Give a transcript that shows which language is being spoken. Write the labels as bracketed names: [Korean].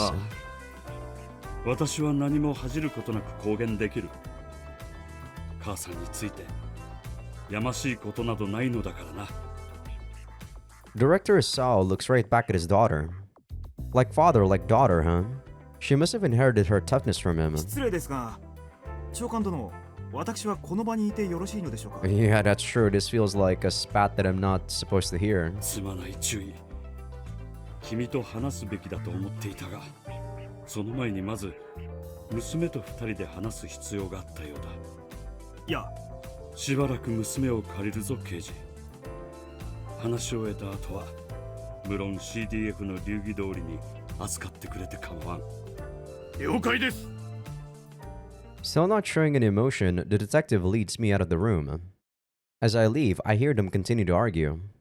[Japanese] ああ、私は何も恥じることなく公言できる。母さんについてやましいことなどないのだからな。 [English] Director Sao looks right back at his daughter. Like father, like daughter, huh? She must have inherited her toughness from him. [Japanese] 失礼ですが、長官殿、私はこの場にいてよろしいのでしょうか。 [English] Yeah, that's true. This feels like a spat that I'm not supposed to hear. [Japanese] すまない注意。君と話すべきだと思っていたが、その前にまず娘と二人で話す必要があったようだ。いや、しばらく娘を借りるぞ刑事。話を終えた後は無論 CDF の流儀通りに扱ってくれて構わん。了解です。 [English] Still not showing any emotion, the detective leads me out of the room. As I leave, I hear them continue to argue.